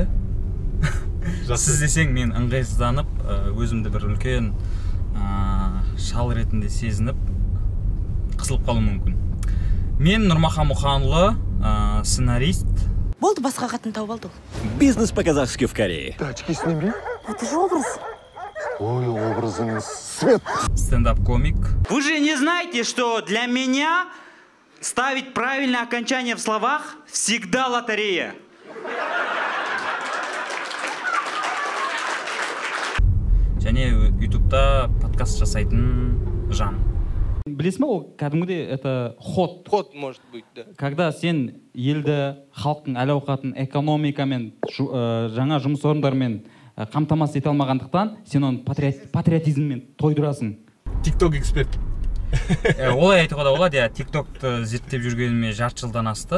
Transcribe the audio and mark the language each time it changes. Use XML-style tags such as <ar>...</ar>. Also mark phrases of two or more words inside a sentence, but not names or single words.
<kk>Сіз десең мен ыңғайсызданып, өзімді бір үлкен шал ретінде сезініп, қысылып қалуым мүмкін. Мен Нұрмахан Мұханұлы, сценарист. Болды, басқа қатын тауып алды.</kk> <ru>Бизнес по-казахски в Корее. Тачки сними. Это же образ. Ой, образный свет. Стендап-комик. Вы же не знаете, что для меня ставить правильное окончание в словах всегда лотерея.</ru> <kk>Және ютубта подкаст жасайтын жан. Білесің ба, ол кәдімгідей</kk> <ru>это ход. Ход может быть, да.</ru> <kk>Когда сен елді, халықтың әл-ауқатын экономикамен, жаңа жұмыс орындарымен қамтамасыз ете алмағандықтан, сен оны патриотизммен тойдырасың. TikTok эксперт. Олай айтуға да болады, TikTokты зерттеп жүргеніме жарты жылдан асты.</kk>